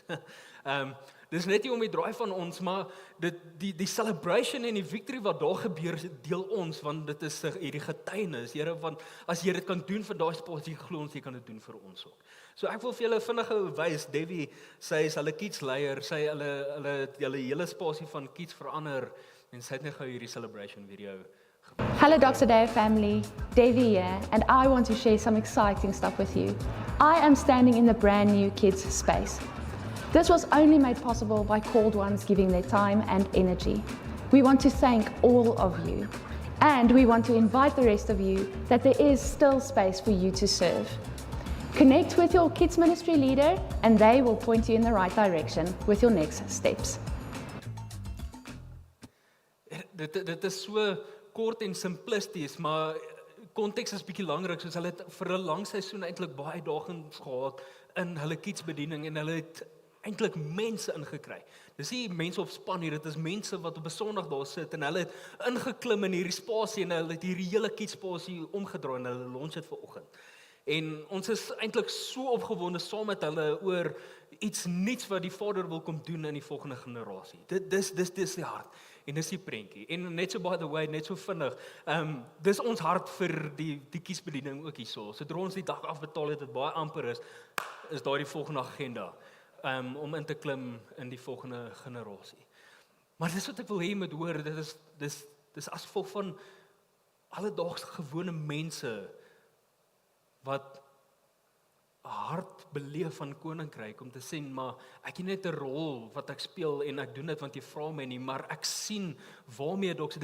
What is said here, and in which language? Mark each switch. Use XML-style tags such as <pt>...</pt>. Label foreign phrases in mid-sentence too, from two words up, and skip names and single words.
<af>Dis net nie om die draai van ons, maar die celebration en die victory wat daar gebeur, deel ons, want dit is hierdie getuienis, Here, want as jy dit kan doen vir daai spasie, glo ons jy kan dit doen vir ons ook. So ek wil vir julle vinnig wys, Debbie, sy is hulle kids leier, sy hulle hele spasie van kids verander en sy het net gou hierdie celebration video.</af> <en>Hello Dr. Dale family, Devi here, and I want to share some exciting stuff with you. I am standing in the brand new kids space. This was only made possible by called ones giving their time and energy. We want to thank all of you, and we want to invite the rest of you that there is still space for you to serve. Connect with your kids ministry leader and they will point you in the right direction with your next steps.</en> <af>Dit is so kort en simplisties, maar konteks is bietjie belangrik, soos hulle het vir 'n lang seisoen eintlik baie uitdagings gehad in hulle kidsbediening en hulle het eintlik mense ingekry. Dis nie mense op span hier, dit is mense wat op 'n Sondag daar sit en hulle het ingeklim in hierdie spasie en hulle het hierdie hele kidspasie omgedraai en hulle launch dit vanoggend. En ons is eintlik so opgewonde saam met hulle oor iets nuuts wat die Vader wil kom doen in die volgende generasie. Dis die hart en dis die prentjie. En net so</af> <en>by the way,</en> <af>net so vinnig, dis ons hart vir die kiesbediening ook hierso. Sodra ons die dag afbetaal het, dit baie amper is daai die volgende agenda om in te klim in die volgende generasie. Maar dis wat ek wil hê jy moet hoor, dis as gevolg van alledaagse gewone mense wat 'n hart beleef van koninkryk om te sê, maar ek het net 'n rol wat ek speel en ek doen dit want jy vra my nie, maar ek sien waarmee Dr.</af>